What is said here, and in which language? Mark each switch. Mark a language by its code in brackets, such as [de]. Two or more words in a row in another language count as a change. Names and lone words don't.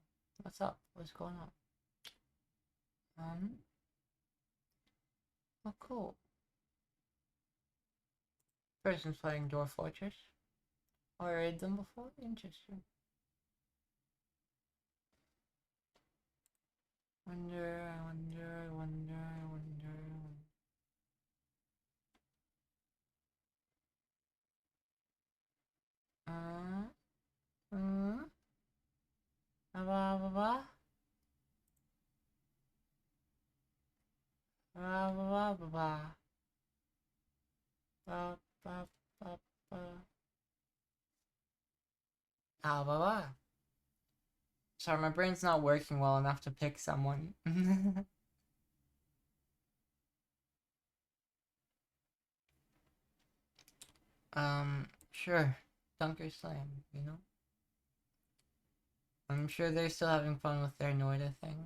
[en] What's up? What's going on? Oh, cool. Person's playing Dwarf Fortress. I read them before. Interesting. I wonder. Ba ba ba ba ba ba ba ba ba ba ba. Ah ba ba. Sorry, my brain's not working well enough to pick someone. Sure. Dunker Slam, you know? I'm sure they're still having fun with their Noida thing.